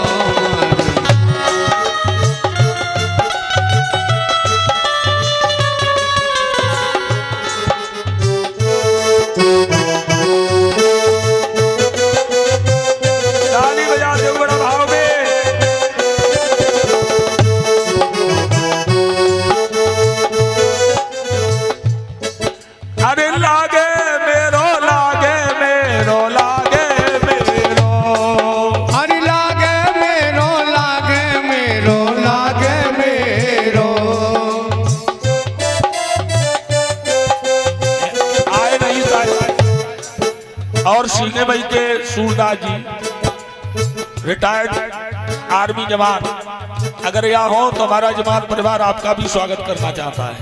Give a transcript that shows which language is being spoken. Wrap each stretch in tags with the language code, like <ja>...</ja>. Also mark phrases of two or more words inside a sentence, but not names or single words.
<hi>ताली बजा दो बड़ा भाव में।</hi> <ne>अरे लागे मेरो, लागे मेरो, लागे मेरो, अरे लागे मेरो, लागे मेरो, लागे मेरो।</ne> <hi>आए नहीं साहब। और सीने भाई के सूरदास जी</hi> <en>retired army</en> <hi>जवान, अगर यहाँ हो तो हमारा जवान परिवार आपका भी स्वागत करना चाहता है।</hi>